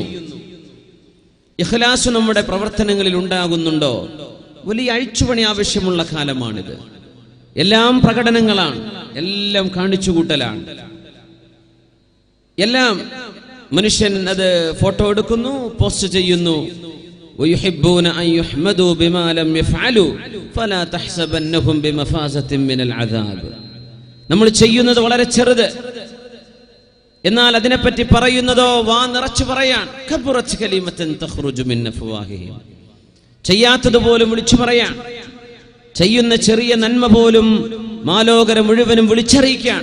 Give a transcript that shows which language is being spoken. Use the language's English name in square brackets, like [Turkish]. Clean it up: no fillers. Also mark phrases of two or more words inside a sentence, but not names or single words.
[Malayalam] ഇഖ്ലാസ് നമ്മുടെ പ്രവർത്തനങ്ങളിൽ ഉണ്ടാകുന്നുണ്ടോ? വലിയ അഴിച്ചുപണി ആവശ്യമുള്ള കാലമാണിത്. എല്ലാം പ്രകടനങ്ങളാണ്, എല്ലാം കാണിച്ചുകൂട്ടലാണ്. എല്ലാം മനുഷ്യൻ അത് ഫോട്ടോ എടുക്കുന്നു, പോസ്റ്റ് ചെയ്യുന്നു. [Arabic] ويحبون أن يحمدوا بما لم يفعلوا فلا تحسبنهم بمفازة من العذاب. [Malayalam] നമ്മൾ ചെയ്യുന്നത് വളരെ ചെറുത്, എന്നാൽ അതിനെപ്പറ്റി പറയുന്നതോ വാ നിറച്ചു പറയാൻ. [Arabic] كبرت كلمة تخرج من أفواههم. [Malayalam] ചെയ്യാത്തത് പോലും വിളിച്ചു പറയാൻ, ചെയ്യുന്ന ചെറിയ നന്മ പോലും മാലോകരം മുഴുവനും വിളിച്ചറിയിക്കാൻ.